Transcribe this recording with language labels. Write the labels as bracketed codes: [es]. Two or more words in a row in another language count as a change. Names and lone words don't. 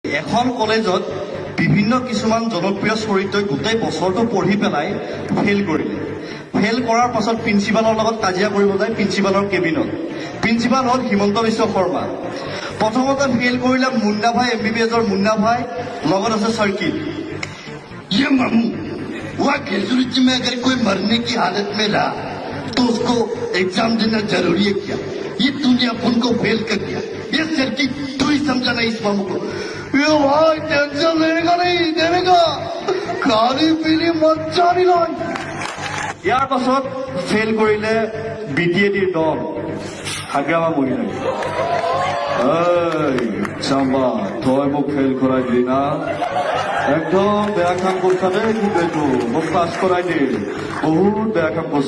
[as] এখন কলেজত বিভিন্ন কিছুমান জনপ্ৰিয় চৰিত্ৰই গোটেই বছৰটো পঢ়ি পেলাই ফেইল কৰিলে। ফেইল কৰাৰ পাছত প্ৰিন্সিপালৰ লগত কাজিয়া কৰিব যায় প্ৰিন্সিপালৰ কেবিনত। প্ৰিন্সিপাল হ'ল হিমন্ত বিশ্ব শৰ্মা। প্ৰথমতে ফেইল কৰিলে মুন্না ভাই, MBBSৰ মুন্না ভাই, লগত আছে চাৰ্কিট। [hi] ये मामू वहाँ ग्रेजुएट में अगर कोई मरने की हालत में रहा तो उसको एग्जाम देना जरूरी है क्या? ये तूने अपन को फेल कर दिया। ये सर्किट तू ही समझा ना इस मामू को। ये भाई टेंशन लेगा नहीं देगा, खाली पीली मच्छा नहीं लाई। [as] ইয়াৰ পাছত ফেইল কৰিলে BTADৰ দল হাগ্ৰামা মহিলাই। চাম্বা তই মোক ফেইল কৰাই দিলি না, একদম বেয়া কাম করছা দেই, কিন্তু এইটো মোক পাছ কৰাই দিল, বহুত বেয়া কাম করছা।